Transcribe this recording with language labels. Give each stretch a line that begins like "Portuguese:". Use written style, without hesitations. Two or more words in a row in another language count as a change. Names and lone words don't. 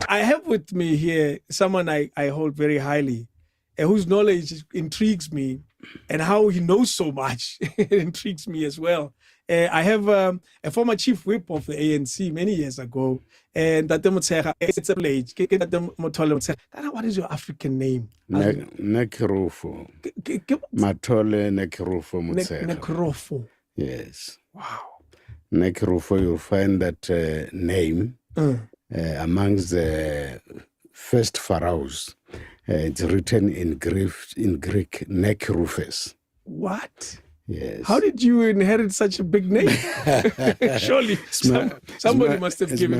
English: I have with me here someone I hold very highly, whose knowledge intrigues me, and how he knows so much intrigues me as well. I have a former chief whip of the ANC many years ago, and that it's a pledge. What is your African name? Nekrofo. Matole Nekrofo Mutsera. Nekrofo. Yes. Wow. Nekrofo, you'll find that name amongst the first pharaohs. It's written in Greek, Nekrufes. What? Yes. How did you inherit such a big name? Surely somebody must have given.